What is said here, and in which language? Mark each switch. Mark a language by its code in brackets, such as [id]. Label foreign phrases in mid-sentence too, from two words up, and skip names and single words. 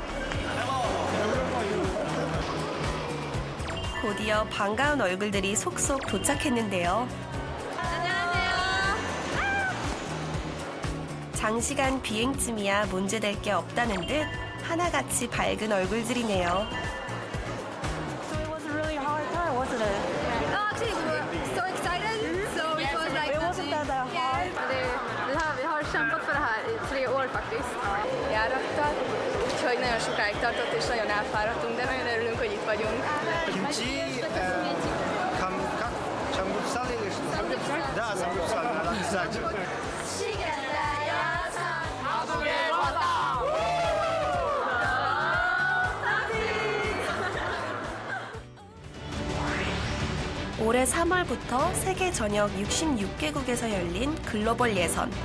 [ko] 곧이어 반가운 얼굴들이 속속 도착했는데요. 장시간 비행쯤이야 문제될 게 없다는 듯 하나같이 밝은 얼굴들이네요. [en] Actually, we were so excited. So it was like... [sv] Vi har kämpat för det här i 3 år faktiskt. [hu] Járattal, úgyhogy nagyon sokáig tartott és nagyon elfáradtunk, de nagyon örülünk, hogy itt vagyunk. [ko] 김치, 삼겹살 [ru] или что? Да, 삼겹살, кстати. [ko] 올해 3월부터 세계 전역 66개국에서 열린 글로벌 예선.